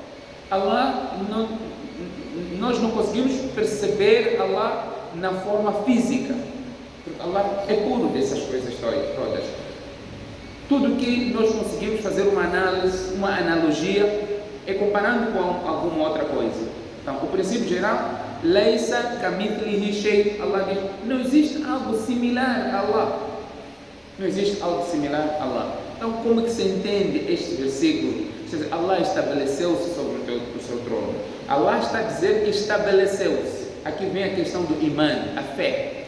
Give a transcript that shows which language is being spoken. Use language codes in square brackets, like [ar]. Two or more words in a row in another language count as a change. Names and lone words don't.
[pt] Nós não conseguimos perceber Allah na forma física, porque Allah é puro dessas coisas todas. Tudo que nós conseguimos fazer uma análise, uma analogia, é comparando com alguma outra coisa. Então, o princípio geral [ar] ليس كمثله شيء. [pt] Allah diz, não existe algo similar a Allah. Não existe algo similar a Allah. Então, como é que se entende este versículo? Ou seja, Allah estabeleceu-se sobre o seu trono. Allah está a dizer que estabeleceu-se. Aqui vem a questão do iman, a fé.